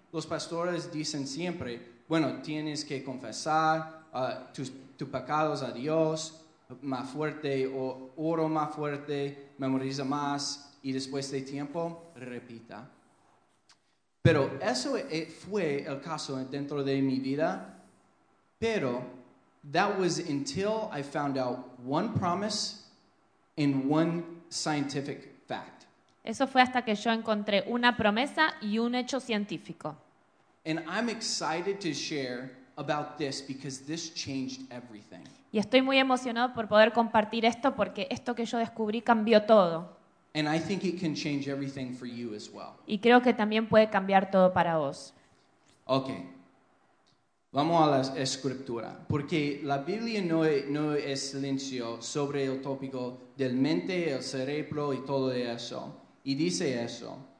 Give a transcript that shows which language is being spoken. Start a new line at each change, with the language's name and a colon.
Spanish: Los pastores dicen siempre, bueno, tienes que confesar tus pecados a Dios más fuerte, oro más fuerte, memoriza más y después de tiempo, repita. Pero eso fue el caso dentro de mi vida.
English: Pero that was until I found out one promise and one scientific fact.
Spanish: Eso fue hasta que yo encontré una promesa y un hecho científico.
English: And I'm excited to share about this because this changed everything.
Spanish: Y estoy muy emocionado por poder compartir esto porque esto que yo descubrí cambió todo.
English: And I think it can change everything for you as well.
Spanish: Y creo que también puede cambiar todo para vos. Okay. Vamos a la escritura. Porque la Biblia no es silencio sobre el tópico del mente, el cerebro y todo eso. Y dice eso.